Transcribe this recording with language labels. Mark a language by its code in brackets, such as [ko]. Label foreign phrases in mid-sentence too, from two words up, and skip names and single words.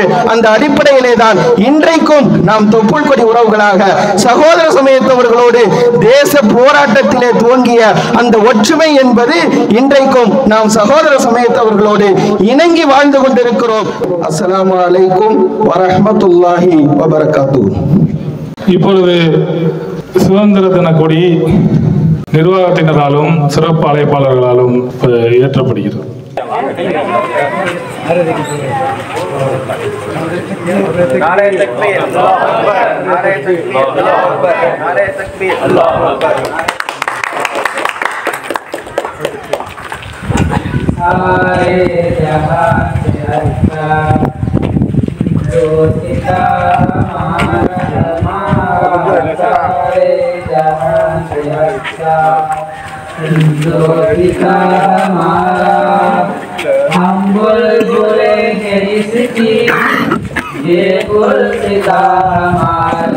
[ta] அந்த அடிப்படையிலே தான் இன்றைக்கும் நாம் தொப்புள் கொடி உறவுகளாக சகோதர சமயத்தவர்களோடு தேச போராட்டத்திலே துவங்கிய அந்த ஒற்றுமை என்பது இன்றைக்கும் நாம் சகோதர சமயத்தவர்களோடு இணங்கி வாழ்ந்து கொண்டிருக்கிறோம். [ar] السلام عليكم ورحمة الله وبركاته. [ta] இப்பொழுது சுதந்திர தின கொடி நிர்வாகத்தினராலும் சிறப்பு அழைப்பாளர்களாலும் ஏற்றப்படுகிறது. [hi] नारे तकबीर [ar] الله أكبر, [hi] नारे तकबीर [ar] الله أكبر, [hi] नारे तकबीर [ar] الله أكبر. [hi] सारे जहां से अच्छा ज्योतिका हमारा, सारे जहां से अच्छा ज्योतिका हमारा, हम बुलबुले के इसकी ये गुलसिता हमारा।